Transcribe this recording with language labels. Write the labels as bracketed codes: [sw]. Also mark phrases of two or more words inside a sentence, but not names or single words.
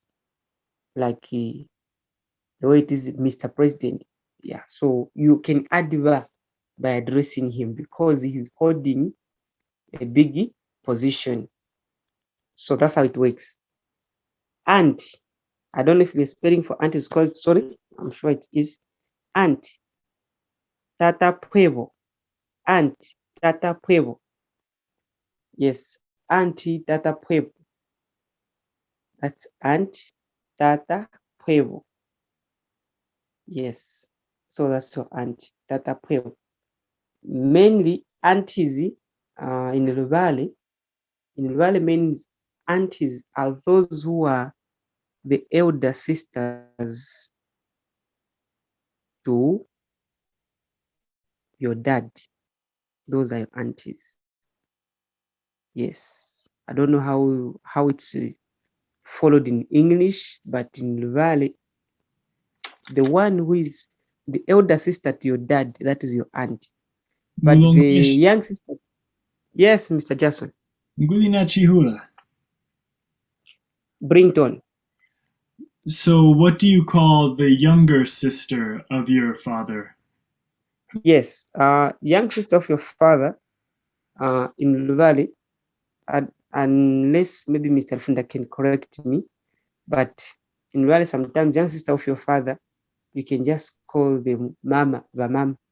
[en] Like the way it is Mr. President. Yeah. So you can add va by addressing him because he's holding a big position. So that's how it works. And I don't know if the spelling for aunt is called, sorry, I'm sure it is aunt. [lue] Tata Pwevo. Aunt Tata Pwevo. [en] Yes, Auntie [lue] Tata Pwevo. [en] That's Aunt [lue] Tata Pwevo. [en] Yes. So that's your Aunt [lue] Tata Pwevo. [en] Mainly aunties in Luvale. In Luvale means aunties are those who are the elder sisters to your dad. Those are your aunties. Yes. I don't know how it's followed in English, but in Luvale, the one who is the elder sister to your dad, that is your aunt. But the young sister, yes, Mr. Jason. Ngulina Chihula. Brington. So, what do you call the younger sister of your father? Yes, young sister of your father in Luvale, unless maybe Mr. Funda can correct me, but in Luvale, sometimes young sister of your father, you can just call them mama, the mom.